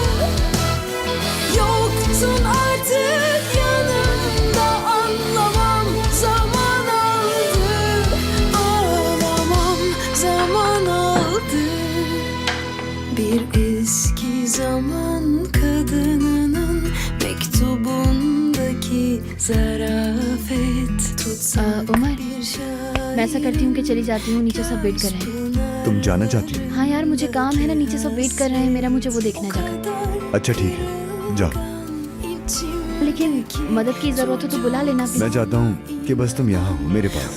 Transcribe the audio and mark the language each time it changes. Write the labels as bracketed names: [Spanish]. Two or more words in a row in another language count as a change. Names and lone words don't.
[Turkish] Yoktun artık yanımda anlamam zaman aldı. Ağlamam zaman aldı. Bir eski zaman kadınının mektubundaki zarafet tutsak उमर bir [Hindi] मैं ऐसा करती हूँ कि चली जाती हूँ, नीचे सब वेट कर रहे हैं। तुम जाना चाहती हो? हाँ यार मुझे काम है ना, नीचे सब वेट कर रहे हैं मेरा, मुझे वो देखना है जाकर। अच्छा ठीक है, जाओ। लेकिन मदद की जरूरत हो तो बुला लेना मैं प्लीज। चाहता हूँ कि बस तुम यहाँ हो मेरे पास।